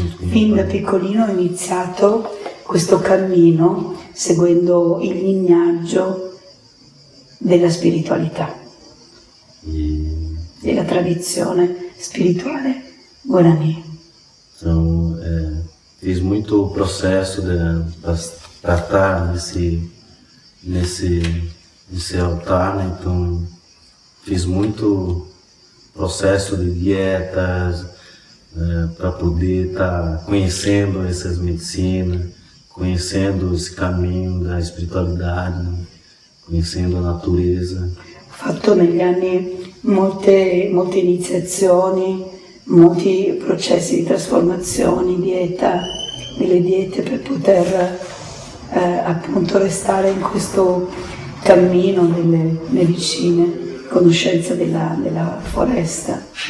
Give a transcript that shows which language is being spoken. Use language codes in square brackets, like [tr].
[it] Fin da piccolino ho iniziato questo cammino seguendo il lignaggio della spiritualità, della tradizione spirituale Guarani. [pt] Então, fiz muito processo para estar nesse altar, né? Então fiz muito processo de dietas para poder estar conhecendo essas medicinas, conhecendo esse caminho da espiritualidade, né? Conhecendo a natureza. [it] Ho fatto negli anni molte iniziazioni, molti processi di trasformazione, delle diete per poter appunto restare in questo cammino delle medicine, conoscenza della foresta.